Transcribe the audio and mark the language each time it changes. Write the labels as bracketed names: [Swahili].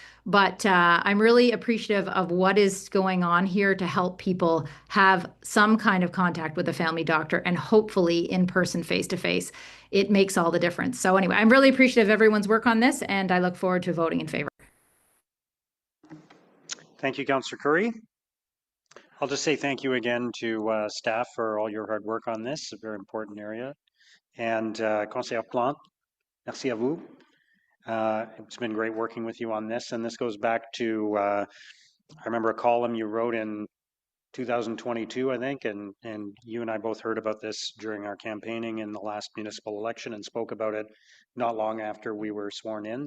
[English] But I'm really appreciative of what is going on here to help people have some kind of contact with a family doctor and hopefully in person, face to face. It makes all the difference. So anyway, I'm really appreciative of everyone's work on this, and I look forward to voting in favor. Thank you, Councillor Curry. I'll just say thank you again to staff for all your hard work on this, a very important area. And [French] Conseillère Plante, merci à vous. [English] It's been great working with you on this, and this goes back to, I remember a column you wrote in 2022, I think, and you and I both heard about this during our campaigning in the last municipal election and spoke about it not long after we were sworn in.